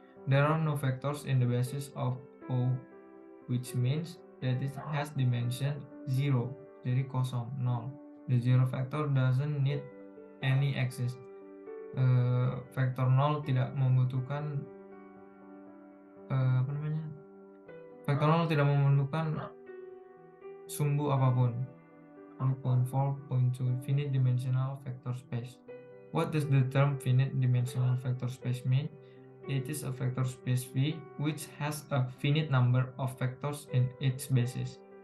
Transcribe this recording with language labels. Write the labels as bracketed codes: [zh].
[en] There are no vectors in the basis of O, which means that it has dimension 0, [id] jadi kosong, [en] 0. The zero vector doesn't need any axis. [id] Vektor 0 tidak membutuhkan vektor 0 tidak membutuhkan sumbu apapun. [en] 3.4.2 finite dimensional vector space. What does the term finite dimensional vector space mean? It is a vector space V which has a finite number of vectors in its basis.